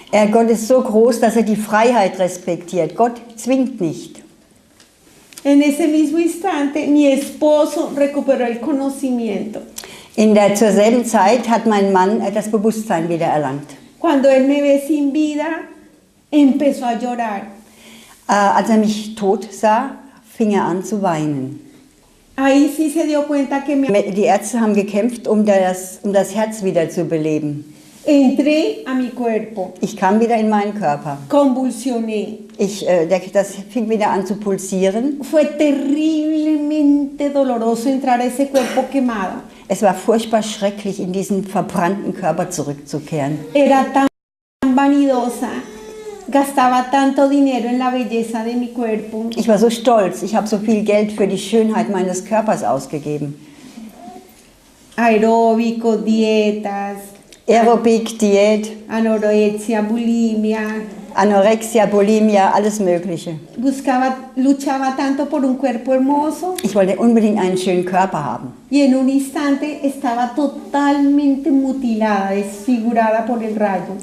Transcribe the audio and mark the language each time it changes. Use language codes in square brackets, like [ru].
[de] Gott ist so groß, dass er die Freiheit respektiert. Gott zwingt nicht. [es] En ese mismo instante, mi esposo recuperó el conocimiento. [de] Zur selben Zeit hat mein Mann das Bewusstsein wieder erlangt. [es] Cuando él me ve sin vida, empezó a llorar. [de] Als er mich tot sah, fing er an zu weinen. [es] Ahí sí se dio cuenta que [de] Die Ärzte haben gekämpft, um das Herz wieder zu beleben. [es] entré a mi cuerpo, [de] Ich kam wieder in meinen Körper. [es] convulsioné. [de] Das fing wieder an zu pulsieren. [es] Fue terriblemente doloroso entrar a ese cuerpo quemado. [de] Es war furchtbar schrecklich, in diesen verbrannten Körper zurückzukehren. [es] Era tan vanidosa, gastaba tanto dinero en la belleza de mi cuerpo. [de] Ich war so stolz, ich habe so viel Geld für die Schönheit meines Körpers ausgegeben. [es] Aeróbicos, dietas, [de] Aerobik, Diät, [es] anorexia, bulimia. [de] Anorexia, Bulimia, alles Mögliche. [es] Luchaba tanto por un cuerpo hermoso [de] Ich wollte unbedingt einen schönen Körper haben. [es] y en un instante estaba totalmente mutilada, desfigurada por el rayo.